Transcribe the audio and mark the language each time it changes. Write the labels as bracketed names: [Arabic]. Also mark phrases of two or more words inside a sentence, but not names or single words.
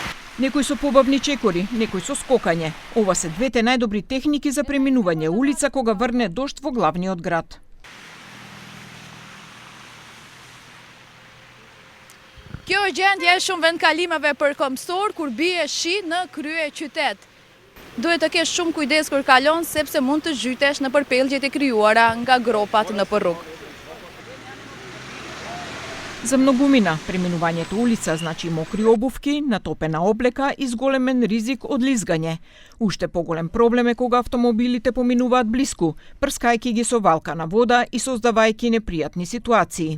[Macedonian] Некои со побавни чекори, некои со скокање. Ова се двете најдобри техники за преминување улица кога врне дожд во главниот град. [Albanian] Kjo është gjendja e shumë vendkalimeve përkombësor kur bie shi në krye qytet. Duhet të kesh shumë kujdes kur kalon sepse mund të zhytesh në përpellgjet e krijuara nga gropat në rrugë. [Macedonian] За многумина, преминувањето улица значи мокри обувки, натопена облека и зголемен ризик од лизгање. Уште поголем проблем е кога автомобилите поминуваат блиску, прскајќи ги со валкана вода и создавајќи непријатни ситуации.